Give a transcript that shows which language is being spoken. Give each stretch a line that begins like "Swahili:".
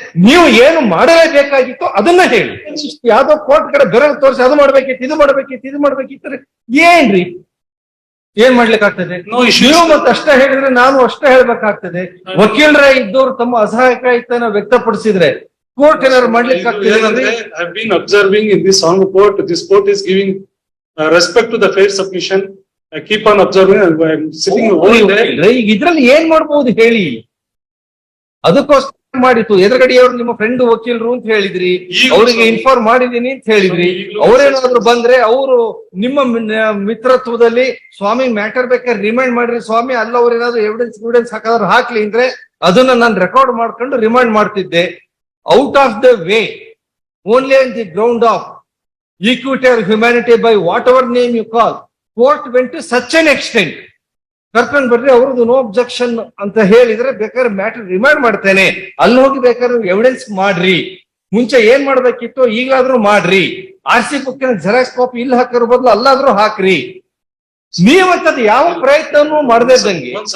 Kannada: ನೀವು ಏನು ಮಾಡಲೇಬೇಕಾಗಿತ್ತು ಅದನ್ನ ಹೇಳಿ. ಯಾವ್ದೋ ಕೋರ್ಟ್ ಕಡೆ ಬೆರಳು ತೋರಿಸಿ ಅದು ಮಾಡ್ಬೇಕಿತ್ತು, ಇದು ಮಾಡ್ಬೇಕಿತ್ತು, ಇದು ಮಾಡ್ಬೇಕಿತ್ತು. ಏನ್ರಿ ಏನ್ ಮಾಡ್ಲಿಕ್ಕಾಗ್ತದೆ? ನೀವು ಮತ್ತೆ ಅಷ್ಟೇ ಹೇಳಿದ್ರೆ ನಾನು ಅಷ್ಟೇ ಹೇಳ್ಬೇಕಾಗ್ತದೆ. ವಕೀಲರೇ ಇದ್ದವರು ತಮ್ಮ ಅಸಹಾಯಕತೆಯನ್ನು ವ್ಯಕ್ತಪಡಿಸಿದ್ರೆ ಕೋರ್ಟ್ ಏನಾದ್ರು ಮಾಡ್ಲಿಕ್ಕಾಗ್ತದೆ?
English: I have been observing in this on court. This court is giving respect to the fair submission. I keep on observing and I am sitting all day.
Kannada: ಈಗ ಇದ್ರಲ್ಲಿ ಏನ್ ಮಾಡ್ಬೋದು ಹೇಳಿ? ಅದಕ್ಕೋಸ್ಕರ ಮಾಡಿತ್ತು. ಎದುರುಗಡೆಯವರು ನಿಮ್ಮ ಫ್ರೆಂಡ್ ವಕೀಲರು ಅಂತ ಹೇಳಿದ್ರಿ, ಅವರಿಗೆ ಇನ್ಫಾರ್ಮ್ ಮಾಡಿದೀನಿ ಅಂತ ಹೇಳಿದ್ರಿ. ಅವ್ರೇನಾದ್ರು ಬಂದ್ರೆ ಅವರು ನಿಮ್ಮ ಮಿತ್ರತ್ವದಲ್ಲಿ ಸ್ವಾಮಿ ಮ್ಯಾಟರ್ ಬೇಕಾದ್ರೆ ರಿಮೈಂಡ್ ಮಾಡ್ರಿ ಸ್ವಾಮಿ, ಅಲ್ಲ ಅವ್ರೇನಾದ್ರು ಎವಿಡೆನ್ಸ್ ಹಾಕಾದ್ರು ಹಾಕ್ಲಿ ಅಂದ್ರೆ ಅದನ್ನ ನಾನು ರೆಕಾರ್ಡ್ ಮಾಡ್ಕೊಂಡು ರಿಮೈಂಡ್ ಮಾಡ್ತಿದ್ದೆ.
English: Out of the way, only on the ground of equity or humanity, by whatever name you call, court went to such an extent.
Kannada: ಕರ್ಕೊಂಡು ಬರ್ರಿ, ಅವ್ರದ್ದು ನೋ ಅಬ್ಜೆಕ್ಷನ್ ಅಂತ ಹೇಳಿದ್ರೆ ಬೇಕಾದ್ರೆ ಮ್ಯಾಟರ್ ರಿಮೈಂಡ್ ಮಾಡ್ತೇನೆ, ಅಲ್ಲಿ ಹೋಗಿ ಬೇಕಾದ್ರೆ ಎವಿಡೆನ್ಸ್ ಮಾಡ್ರಿ. ಮುಂಚೆ ಏನ್ ಮಾಡ್ಬೇಕಿತ್ತು ಈಗಲಾದ್ರೂ ಮಾಡ್ರಿ. RC ಬುಕ್ಕಿನ ಜೆರಾಕ್ಸ್ ಕಾಪಿ ಇಲ್ಲಿ ಹಾಕಿರೋ ಬದಲು ಅಲ್ಲಾದ್ರೂ ಹಾಕ್ರಿ. ನೀವಂತದ್ದು ಯಾವ ಪ್ರಯತ್ನನೂ ಮಾಡದೇ ಇದ್ದಂಗೆ.